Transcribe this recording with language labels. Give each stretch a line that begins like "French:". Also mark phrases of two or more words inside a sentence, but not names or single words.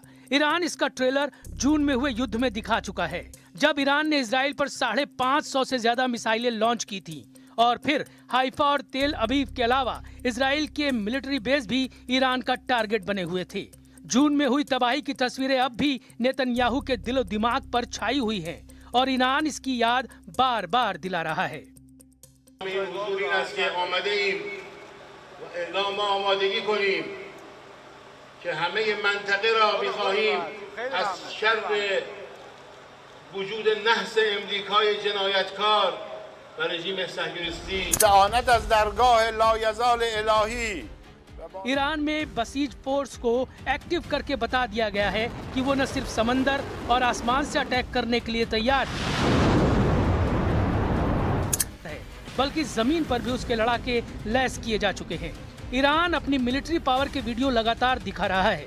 Hindi: ईरान इसका ट्रेलर जून में हुए युद्ध में दिखा चुका है जब ईरान ने इजराइल पर 550 से ज्यादा मिसाइलें लॉन्च की थी और फिर हाइफा और तेल अवीव के अलावा इजराइल के मिलिट्री बेस भी ईरान का टारगेट बने हुए थे। जून में हुई तबाही की तस्वीरें अब भी नेतन्याहू के दिलो दिमाग पर छाई हुई हैं और ईरान इसकी याद बार बार दिला रहा है।
Persian: حضور این است که آمده ایم و اعلام آمادگی کنیم که همه منطقه را می‌خواهیم از شر وجود نحس امریکای جنایتکار و رژیم صهیونیستی استعانت از درگاه لایزال الهی
Hindi: ईरान में बसीज फोर्स को एक्टिव करके बता दिया गया है कि वो न सिर्फ समंदर और आसमान से अटैक करने के लिए तैयार है बल्कि जमीन पर भी उसके लड़ाके लैस किए जा चुके हैं। ईरान अपनी मिलिट्री पावर के वीडियो लगातार दिखा रहा है।